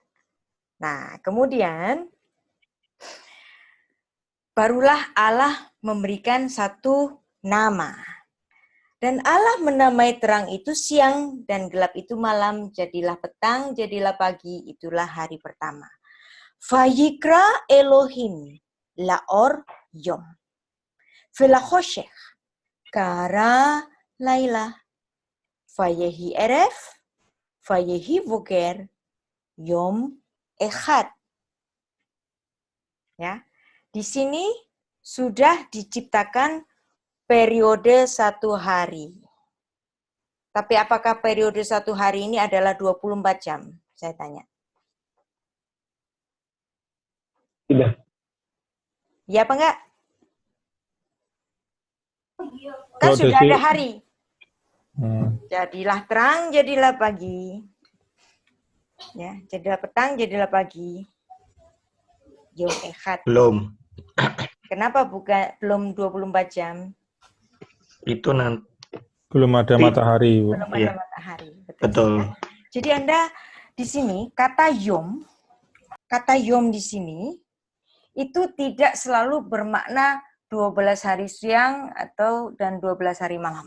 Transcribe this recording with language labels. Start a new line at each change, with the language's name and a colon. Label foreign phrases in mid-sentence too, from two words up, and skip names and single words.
Indonesian: Nah, kemudian barulah Allah memberikan satu nama. Dan Allah menamai terang itu siang dan gelap itu malam, jadilah petang, jadilah pagi, itulah hari pertama.
Hebrew: ויקרא אלוהים לאור יום. ולחושך קרא לילה. ויהי ערב, ויהי בוקר, יום אחד.
Indonesian: Ya, di sini sudah diciptakan periode 1 hari. Tapi apakah periode 1 hari ini adalah 24 jam? Saya tanya. Tidak. Ya apa enggak? Kan sudah ada hari. Jadilah terang, jadilah pagi. Ya, jadilah petang, jadilah pagi.
Hebrew: יום אחד.
Indonesian: Belum. Kenapa belum 24 jam? Itu nanti. Belum ada matahari, Bu. Belum ada matahari. Betul. Ya? Jadi Anda di sini kata yom di sini itu tidak selalu bermakna 12 hari siang dan 12 hari malam.